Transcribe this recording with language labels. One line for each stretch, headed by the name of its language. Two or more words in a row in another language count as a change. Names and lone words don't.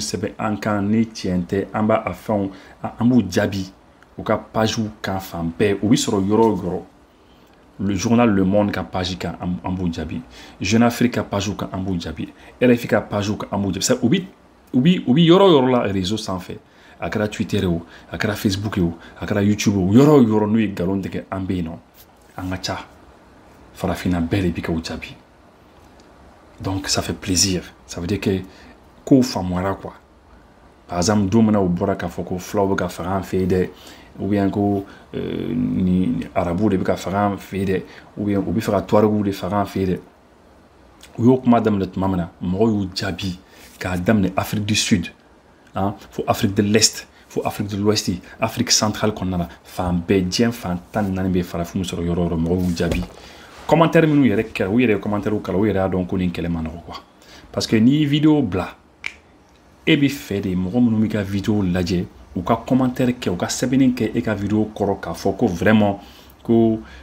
Bambara: sɛbɛn an kan ni tiɲɛ tɛ an b'a a fɛnw an b'u jaabi u ka pagew kan fan bɛɛ u bɛ sɔrɔ yɔrɔ o yɔrɔ
French: le journal
Bambara: Le Monde ka page kan an b'u jaabi Jeune Afrique ka page kan an b'u jaabi RFI ka page kan an b'u jaabi u bɛ yɔrɔ o yɔrɔ la réseau sanfɛ a kɛra Twitter o a kɛra Facebook o a kɛra YouTube o yɔrɔ o yɔrɔ n'u ye nkalon tigɛ an bɛ yen nɔ an ka ca farafina bɛɛ de bɛ k'u jaabi
French: donc ça fait plaisir ça veut dire que
Bambara: kow faamuyara
French: quoi par exemple
Bambara: don mina u bɔra k'a fɔ ko fulaw bɛ ka faga an fɛ yen dɛ
French: ou bien
Bambara: ko ni arabuw de bɛ ka faga an fɛ yen dɛ
French: ou bien
Bambara: u bɛ fɛ ka tuaregiw de faga an fɛ yen dɛ u y'o kuma daminɛ tuma min na mɔgɔw y'u jaabi k'a daminɛ Afrique du Sud fo Afrique de l'Est fo Afrique de l'Ouest Afrique centrale kɔnɔna na fan bɛɛ diɲɛ fan 14 bɛ farafinw sɔrɔ yɔrɔ o yɔrɔ mɔgɔw y'u jaabi commentaire minnu yɛrɛ kɛra u yɛrɛ ye commentaire kala u yɛrɛ y'a dɔn ko nin kɛlɛ man nɔgɔ quoi
French: parce que
Bambara: n'i ye vidéo bila e bɛ fɛ de mɔgɔ minnu bɛ ka vidéo lajɛ u ka commentaire kɛ u ka sɛbɛnni kɛ e ka vidéo kɔrɔ k'a fɔ ko vraiment ko